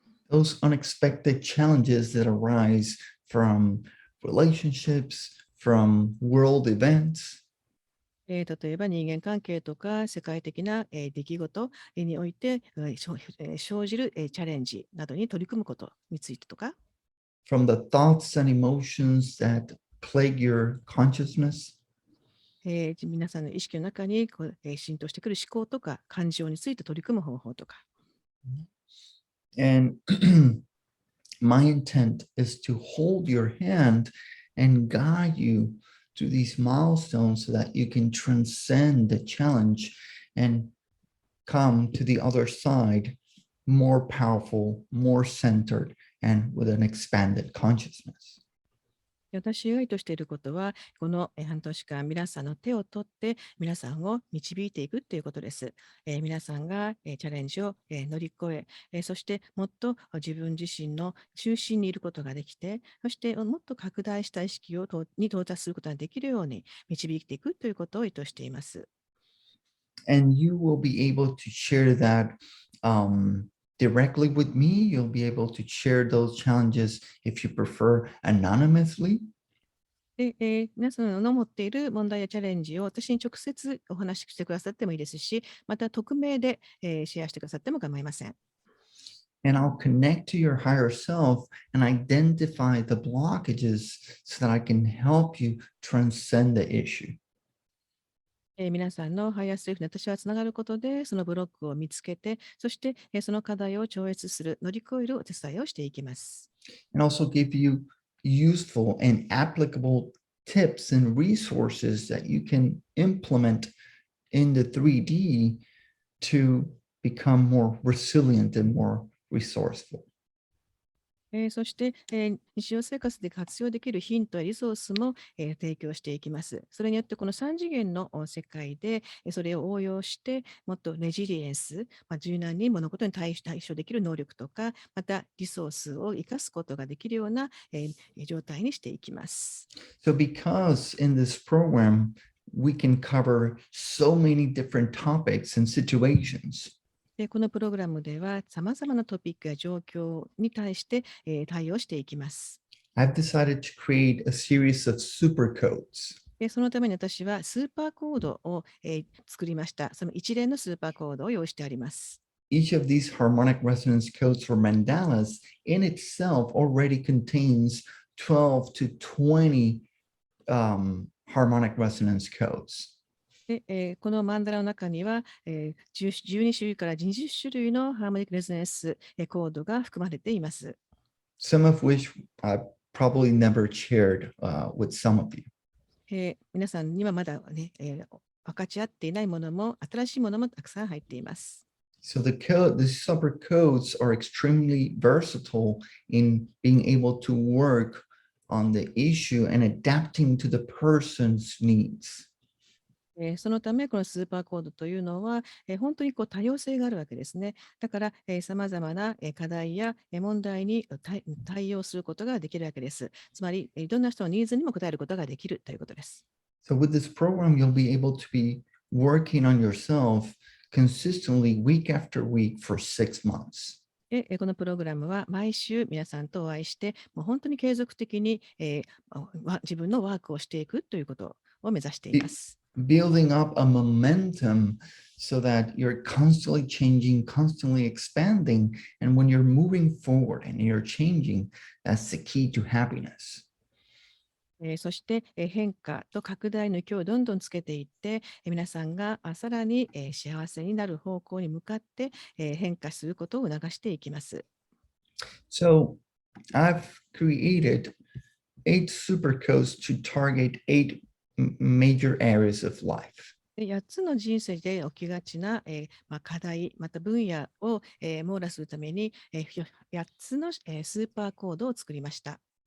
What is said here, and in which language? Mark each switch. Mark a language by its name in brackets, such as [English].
[English] Those unexpected challenges that arise from relationships, from world events, [Japanese] 例えば人間関係とか世界的な、出来事において、生じる、チャレンジなどに取り組むことについてとか、 [English] from the thoughts and emotions that plague your consciousness, [Japanese] 皆さんの意識の中に浸透してくる思考とか感情について取り組む方法とか。 [English] and my intent is to hold your hand and guide you to these milestones so that you can transcend the challenge and come to the other side more powerful, more centered, and with an expanded consciousness. [Japanese] 私が意図していることは、この半年間、皆さんの手を取って、皆さんを導いていくということです。皆さんがチャレンジを乗り越え、そしてもっと自分自身の中心にいることができて、そしてもっと拡大した意識に到達することができるように導いていくということを意図しています。 [English] And you will be able to share that directly with me. You'll be able to share those challenges if you prefer anonymously. [Japanese] で、皆さんの持っている問題やチャレンジを私に直接お話ししてくださってもいいですし、また匿名で、シェアしてくださっても構いません。 [English] And I'll connect to your higher self and identify the blockages so that I can help you transcend the issue. [Japanese] 皆さんのハイヤーセルフに私はつながることで、そのブロックを見つけて、そして、その課題を超越する、乗り越えるお手伝いをしていきます。 [English] And also give you useful and applicable tips and resources that you can implement in the 3D to become more resilient and more resourceful. [Japanese] そして、日常生活で活用できるヒントやリソースも、提供していきます。それによってこの3次元の世界で、それを応用して、もっとレジリエンス、柔軟に物事に対処できる能力とか、またリソースを生かすことができるような、状態にしていきます。 [English] So because in this program, we can cover so many different topics and situations. [Japanese] で、このプログラムでは、さまざまなトピックや状況に対して、対応していきます。 [English] I've decided to create a series of super codes. [Japanese] で、そのために私はスーパーコードを、作りました。その一連のスーパーコードを用意してあります。 [English] Each of these harmonic resonance codes or mandalas in itself already contains 12 to 20 harmonic resonance codes. [Japanese] で、このマンダラの中には、12種類から20種類のハーモニックレゾナンスコードが含まれています。 [English] Some of which I probably never shared with some of you. [Japanese] 皆さんにはまだね、分かち合っていないものも、新しいものもたくさん入っています。 [English] So the super codes are extremely versatile in being able to work on the issue and adapting to the person's needs. [Japanese] そのため、このスーパーコードというのは、本当にこう多様性があるわけですね。だから、さまざまな課題や問題に対応することができるわけです。つまり、どんな人のニーズにも応えることができるということです。 [English] So with this program, you'll be able to be working on yourself consistently week after week for 6 months. [Japanese] で、このプログラムは毎週皆さんとお会いして、もう本当に継続的に、自分のワークをしていくということを目指しています。 [English] Building up a momentum so that you're constantly changing, constantly expanding. And when you're moving forward and you're changing, that's the key to happiness. [Japanese] そして、変化と拡大の勢いをどんどんつけていって、皆さんがさらに、幸せになる方向に向かって、変化することを促していきます。 [English] So I've created 8 super codes to target 8 major areas of life. [Japanese] で8つの人生で起きがちな、課題、また分野を、網羅するために、8つの、スーパーコードを作りました。